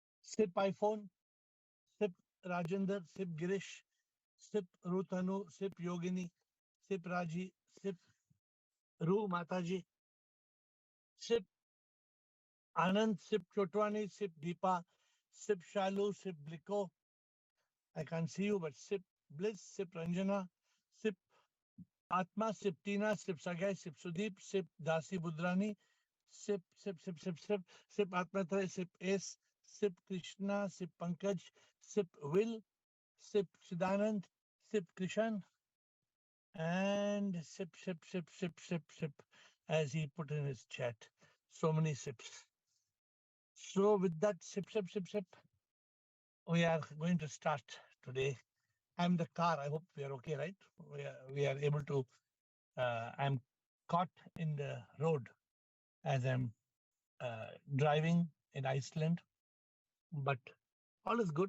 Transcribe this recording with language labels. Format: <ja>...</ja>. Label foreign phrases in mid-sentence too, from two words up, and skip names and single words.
<en>Sip iPhone, sip Rajender, sip Girish, sip Rutanu, sip Yogini, sip Raji, sip Ru Mataji, sip Anand, sip Chotwani, sip Deepa, sip Shalu, sip Bliko. I can't see you, but sip Bliss, sip Ranjana, sip Atma, sip Tina, sip Sagai, sip Sudeep, sip Dasi Budrani, sip Atmatre, sip S, sip Krishna, sip Pankaj, sip Will, sip Chidanand, sip Krishan, and sip, as he put in his chat. So many sips. So with that sip, we are going to start today. I'm the car. I hope we are okay, right? We are able to. I'm caught in the road as I'm driving in Iceland, but all is good.</en>